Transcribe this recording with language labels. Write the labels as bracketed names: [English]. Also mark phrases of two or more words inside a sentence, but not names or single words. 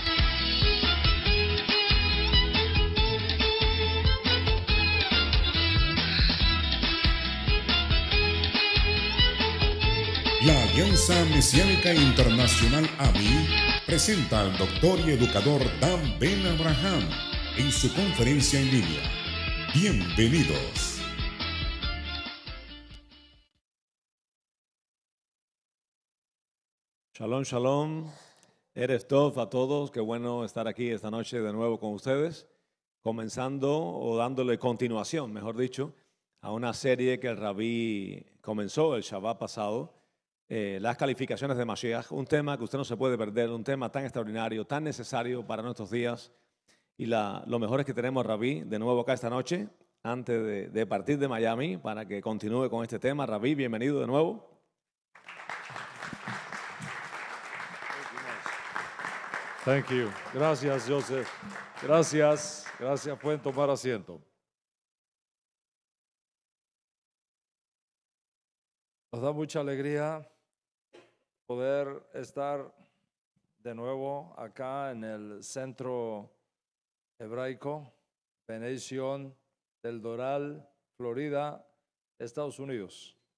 [Spanish] La Alianza Mesiánica Internacional AMI presenta al doctor y educador Dan Ben Abraham en su conferencia en línea. Bienvenidos. [Hebrew] שלום, שלום. ערב טוב [Spanish] a todos. Qué bueno estar aquí esta noche de nuevo con ustedes, comenzando o dándole continuación, mejor dicho, a una serie que el Rabí comenzó el Shabbat pasado, las calificaciones de Mashiach, un tema que usted no se puede perder, un tema tan extraordinario, tan necesario para nuestros días. Y lo mejor es que tenemos a Rabí de nuevo acá esta noche, antes de partir de Miami, para que continúe con este tema. Rabí, bienvenido de nuevo. [English] Thank you. [Spanish] Gracias, Joseph. Gracias. Gracias. Pueden tomar asiento. Nos da mucha alegría poder estar de nuevo acá en el centro hebraico, Benedición del Doral, Florida, Estados Unidos.